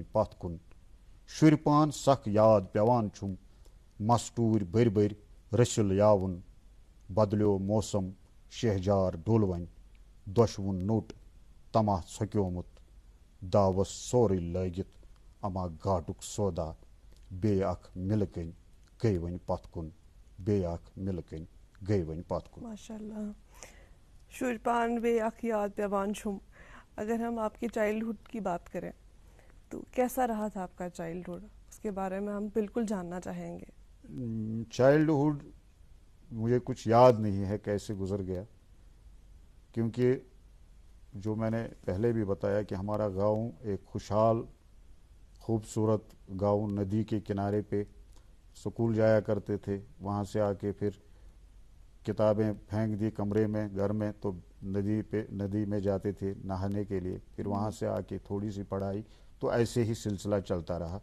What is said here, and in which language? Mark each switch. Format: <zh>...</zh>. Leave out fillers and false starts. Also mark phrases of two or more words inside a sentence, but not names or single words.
<ks>पथ कुन, शुर पान सख याद पेवान छुम, मस्तूर बर बर रसिल यावन, बदलो मौसम शहजार डोलवन, दोशवुन नोट तमा छक्योमुत, दावस सोरे लगित अमा घाटुक सौदा, बे अख मिल कन गई वन पथ कुन, बे अख मिल कन गई वन पथ कुन। माशाल्लाह। शुरपान बे अख याद पेवान छुम।</ks> <hi>अगर हम आपके चाइल्डहुड की बात करें तो कैसा रहा था आपका चाइल्डहुड, उसके बारे में हम बिल्कुल जानना चाहेंगे। चाइल्डहुड मुझे कुछ याद नहीं है कैसे गुजर गया, क्योंकि जो मैंने पहले भी बताया कि हमारा गांव एक खुशहाल खूबसूरत गांव, नदी के किनारे पे स्कूल जाया करते थे, वहाँ से आके फिर किताबें फेंक दी कमरे में घर में, तो नदी में जाते थे नहाने के लिए, फिर वहाँ से आके थोड़ी सी पढ़ाई, तो ऐसे ही सिलसिला चलता रहा।</hi>